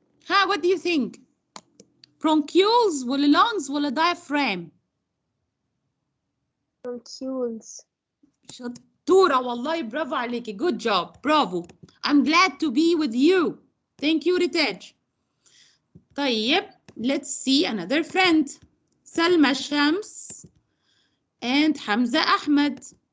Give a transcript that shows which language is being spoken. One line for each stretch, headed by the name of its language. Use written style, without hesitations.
English: ها what do you think؟ bronchioles
Arabic: ولا
English: lungs ولا diaphragm؟ Bronchioles.
Arabic: شطورة والله، برافو عليكي.
English: good job.
Arabic: برافو.
English: I'm glad to be with you. Thank you Ritaj.
Arabic: طيب
English: let's see another friend.
Arabic: سلمى شمس and حمزة أحمد.